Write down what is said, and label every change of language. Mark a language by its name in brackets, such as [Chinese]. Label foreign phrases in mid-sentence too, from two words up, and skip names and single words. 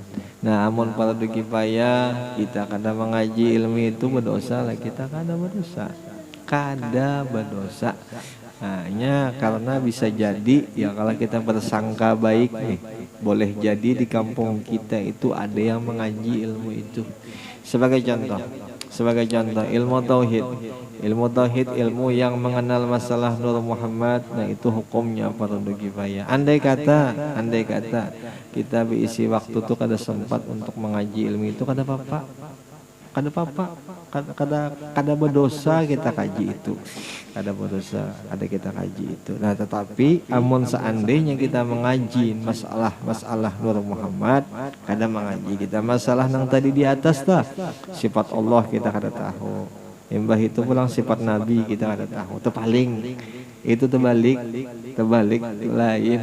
[Indonesian] Nah amun fardu kifayah kita kada mengaji ilmu itu berdosa lah, kita kada berdosa, hanya karena bisa jadi ya kalau kita bersangka baik nih, boleh jadi di kampung kita itu ada yang mengaji ilmu itu. Sebagai contoh ilmu tauhid, ilmu yang mengenal masalah Nur Muhammad, nah itu hukumnya fardu kifayah. Andai kata kita berisi waktu tuh kada sempat untuk mengaji ilmu itu, kada apa-apa, kada berdosa kita kaji itu, kada berdosa ada kita kaji itu. Nah tetapi amun seandainya kita mengaji masalah Nur Muhammad, kada mengaji kita masalah nang tadi di atas tah, sifat Allah kita kada tahu, [Banjar] imbah itu pulang [Indonesian] sifat Nabi kita kada tahu, terpaling itu terbalik lain.